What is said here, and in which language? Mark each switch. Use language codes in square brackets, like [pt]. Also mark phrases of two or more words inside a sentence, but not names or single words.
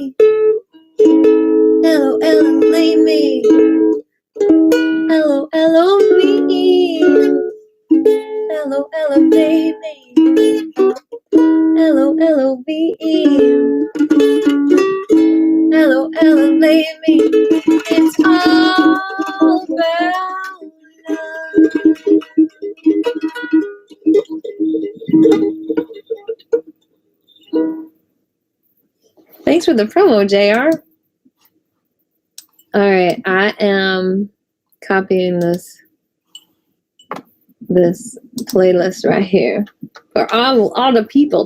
[en] L-O-L-O, leave me. L-O-L-O-V-E. L-O-L-O, baby. L-O-L-O-V-E. L-O-L-O, leave me. It's all about love. Thanks for the promo, JR. All right, I am copying this playlist right here for all the people.